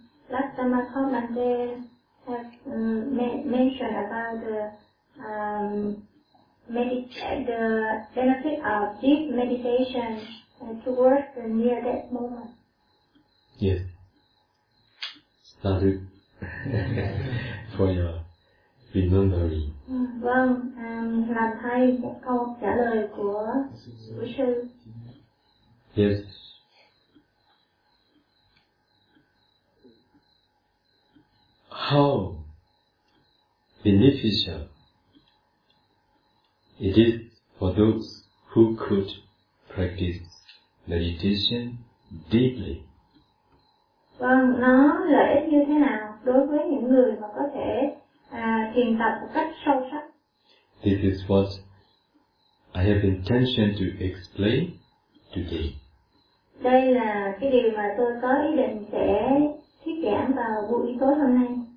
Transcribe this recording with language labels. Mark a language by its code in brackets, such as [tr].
[en] Last time I called and they have mentioned about the the benefit of deep meditation towards the near death moment. Yes. Thank you for your remembering. [vi] Vâng, làm thay một câu trả lời của quý sư. [en] Yes. How beneficial it is for those who could practice meditation deeply. [vi] Vâng, nó lợi ích như thế nào đối với những người mà có thể thiền tập một cách sâu sắc. [en] This is what I have intention to explain today. [vi] Đây là cái điều mà tôi có ý định sẽ thuyết giảng vào buổi tối hôm nay.